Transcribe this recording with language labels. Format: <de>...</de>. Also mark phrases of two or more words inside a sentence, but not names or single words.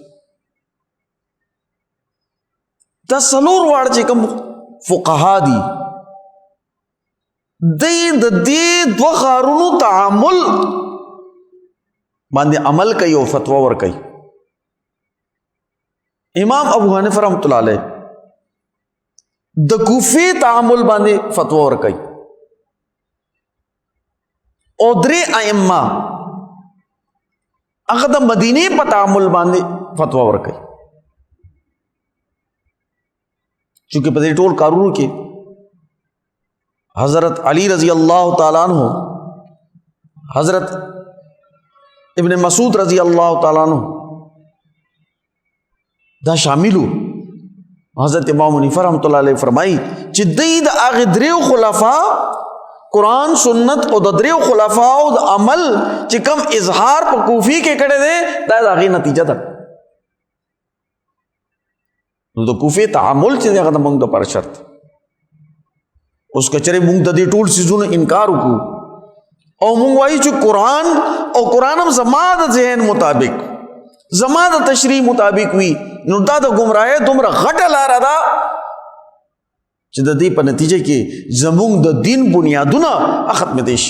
<ps>دا څلور واړه چې کوم فقها دي، دی د دې دوه ښارونو تعامل باندې عمل کوي او فتوا ورکوي. امام ابو حنیفه</ps> <ar>رحمۃ اللہ علیہ</ar> <ps>د کوفې تعامل باندې فتوا ورکوي، او درې ائمه هغه د مدینې په تعامل باندې فتوا ورکوي. چونکہ په دې ټول کارونو کې حضرت علی</ps> <ar>رضی اللہ تعالیٰ عنہ،</ar> <ps>حضرت ابن مسعود</ps> <ar>رضی اللہ تعالیٰ عنہ</ar> <ps>دا شاملو. حضرت امام حنیفه</ps> <ar>رحمۃ اللہ علیہ</ar> <ps>فرمائی چې دوی د هغې دریو خلفا قرآن سنت او د دریو خلفاو د عمل چې کم اظهار په کوفی کې کړی دی، دا د هغې نتیجه ده. نو د کوفې تعامل چې دی هغه د موږ دپاره شرط. اوس که چېرې موږ د دې ټول څیزونو انکار وکړو او موږ وایو چې قرآن هم زما د ذهن مطابق، زما د تشریح مطابق وي، نو دا د ګمراهۍ دومره غټه لاره ده چې د دې په نتیجه کې زموږ د دین بنیادونه ختمېدی شي.</ps>